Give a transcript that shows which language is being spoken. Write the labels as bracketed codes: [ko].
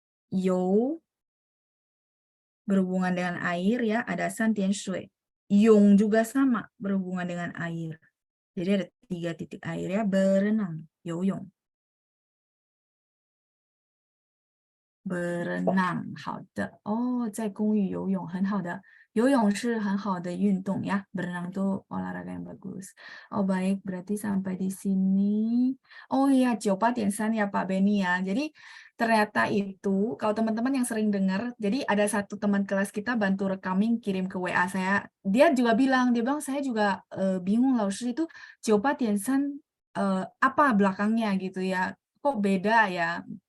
[id] 游 berhubungan dengan air ya, ada 三点水. 泳 juga sama, berhubungan dengan air. Jadi ada 3 titik air ya, berenang. 游泳. Berenang, [zh] 好的. Oh, 在公寓游泳，很好的。游泳是很好的运动ya. [id] Berenang itu olahraga yang bagus. Oh baik, berarti sampai di sini. Oh iya, 98.3 ya Pak Beni ya. Jadi ternyata itu, kalau teman-teman yang sering dengar, jadi ada satu teman kelas kita bantu rekamin, kirim ke WA saya. Dia bilang saya juga bingung loh, itu 98.3 apa belakangnya gitu ya. Kok beda ya?